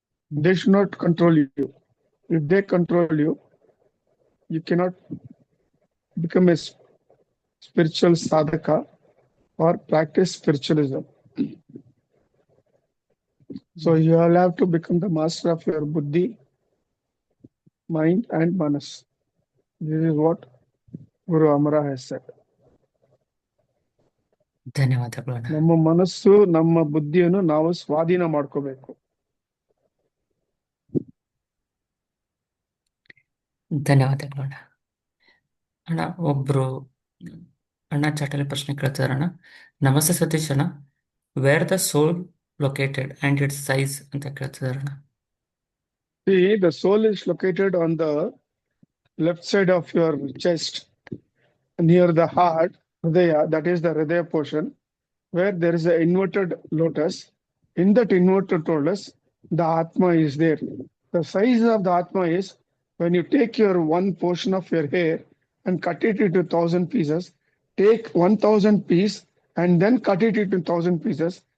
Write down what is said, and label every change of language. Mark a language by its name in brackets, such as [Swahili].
[English] They should not control you. If they control you, you cannot become a spiritual sadhaka or practice spiritualism. So you will have to become the master of your buddhi, mind and manas. This is what Guru Amara has said. [Kannada] ಧನ್ಯವಾದಗಳು ಅಣ್ಣ. ನಮ್ಮ ಮನಸ್ಸು ನಮ್ಮ ಬುದ್ಧಿಯನ್ನು ನಾವು ಸ್ವಾಧೀನ ಮಾಡ್ಕೋಬೇಕು. ಧನ್ಯವಾದಗಳು ಅಣ್ಣ. ಅಣ್ಣ ಒಬ್ರು ಅಣ್ಣ ಚಾಟಲ್ಲಿ ಪ್ರಶ್ನೆ ಕೇಳ್ತಿದಾರಣ್ಣ. ನಮಸ್ತೆ [English] ಸತೀಶ್ ಅಣ್ಣ, where the soul located and its size [Kannada] ಅಂತ ಕೇಳ್ತಿದಾರಣ್ಣ. [English] See, the soul is located on the left side of your chest, near the heart, Hridaya, that is the Hridaya portion, where there is an inverted lotus. In that inverted lotus, the Atma is there. The size of the Atma is, when you take your one portion of your hair and cut it into 1,000 pieces, take 1,000 piece and then cut it into 1,000 pieces.